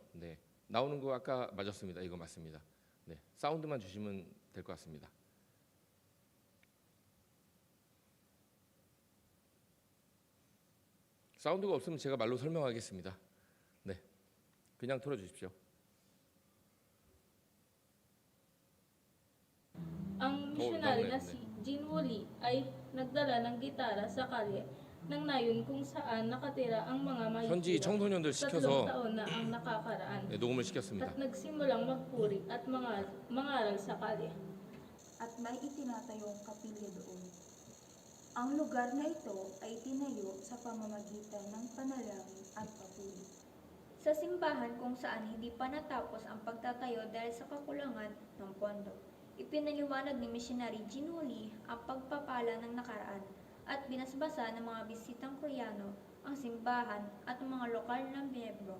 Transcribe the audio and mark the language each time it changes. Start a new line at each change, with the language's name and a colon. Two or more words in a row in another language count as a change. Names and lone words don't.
Korean: 네, 나오는 거 아까 맞았습니다. 이거 맞습니다. 네, 사운드만 주시면 될 것 같습니다. 사운드가 없으면 제가 말로 설명하겠습니다. 네, 그냥 틀어주십시오.
Filipino: Ang missionary na si Jean Woolley ay nagdala ng gitara sa kalye ng nayon kung saan nakatira ang mga
Korean: 현지
Filipino: mahihirap.
Korean: 청소년들 3 시켜서
Filipino: taon na ang nakakaraan
Korean: 녹음을 시켰습니다.
Filipino: at nagsimulang magpuri at mangaral sa kalye. At may itinatayong kapilya doon. Ang lugar na ito ay tinayo sa pamamagitan ng panalangin at papuri. Sa simbahan kung saan hindi pa natapos ang pagtatayo dahil sa kakulangan ng pondo, ipinaliwanag ni Missionary Jean Woolley ang pagpapala ng nakaraan at binasbasa ng mga bisitang Koreano ang simbahan at mga lokal na miyembro.